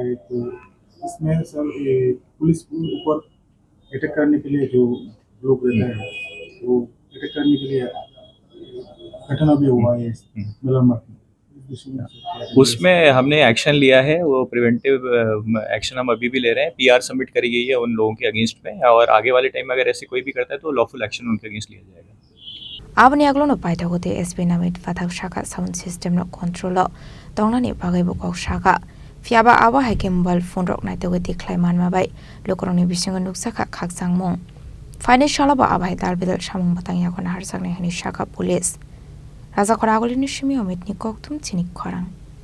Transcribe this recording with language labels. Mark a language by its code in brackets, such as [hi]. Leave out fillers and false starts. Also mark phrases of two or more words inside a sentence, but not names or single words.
[hi] है तो इसमें सर ये पुलिस के ऊपर अटैक करने के लिए जो लोग रहते हैं वो अटैक करने के लिए घटना भी हुआ है मिलानमर में। उसमें हमने एक्शन लिया है, वो [en] preventive action [hi] हम अभी भी ले रहे हैं। पीआर सबमिट करी गई है उन लोगों के अगेंस्ट में, और आगे वाले टाइम में अगर ऐसे कोई भी करता है तो [en] lawful action [hi] उनके अगेंस्ट लिया जाएगा। [trp] Abni aglono paita gote SB namit fathak shaka sound system no control tongnani bagai bokok shaka fiaba aba haike mobile phone rok naite gote klaiman mabai lokoroni bisingo nuksaka khaksang mong financial ba abai dalbidal samung batang yakon harsakne hani shaka police raja khora agolini shimi omit ni koktum chinik khorang